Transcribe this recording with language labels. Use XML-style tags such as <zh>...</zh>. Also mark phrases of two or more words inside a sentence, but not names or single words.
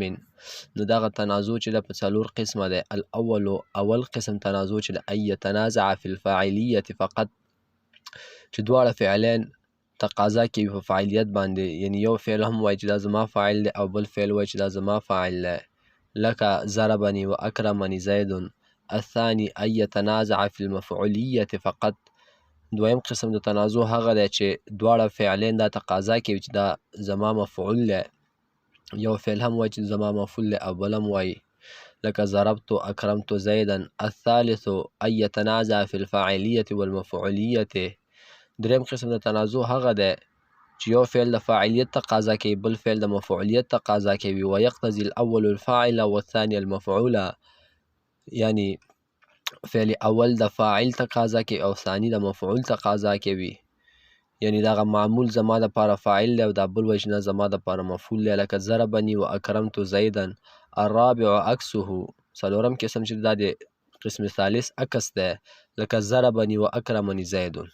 <ps>نو دغه تنازع چې ده په 4 قسمه دی. اول قسم تنازع چې ده</ps> <ar>ان یتنازع فی الفاعلیة فقط،</ar> <ps>چې دواړه فعلین تقاضا کوي په فاعلیت باندې، یعنی یو فعل هم وایي چې دا زما فاعل دی او بل فعل وایي چې دا زما فاعل دی، لکه</ps> <ar>ضربني و اکرمني زید. الثاني ان یتنازع فی المفعولیة فقط.</ar> <ps>دویم قسم د تنازع هغه دی چې دواړه فعلین دا تقاضا کوي چې دا زما مفعول دی، یو فعل هم وایي چې زما مفعول دی او بل هم وایي، لکه</ps> <ar>ضربت اکرمت زیدا. الثالث ان یتنازع فی الفاعلیة والمفعولیة.</ar> <ps>دریم قسم د تنازع هغه دی چې یو فعل د فاعلیت تقاضا کوي، بل فعل د مفعولیت تقاضا کوي.</ps> <ar>ویقتضی الاول الفاعل والثاني المفعول،</ar> <ps>یعنی فعل اول د فاعل تقاضا کوي او ثانی د مفعول تقاضا کوي، یعنی دغه معمول زما دپاره فاعل دی او دا بل وایي چې نه زما دپاره مفعول دی، لکه</ps> <ar>ضربني و اکرمت زیدا. الرابع عکسه،</ar> <ps>څلورم قسم چې دا د قسم ثالث عکس دی، لکه</ps> <ar>ضربني و اکرمني زید.</ar>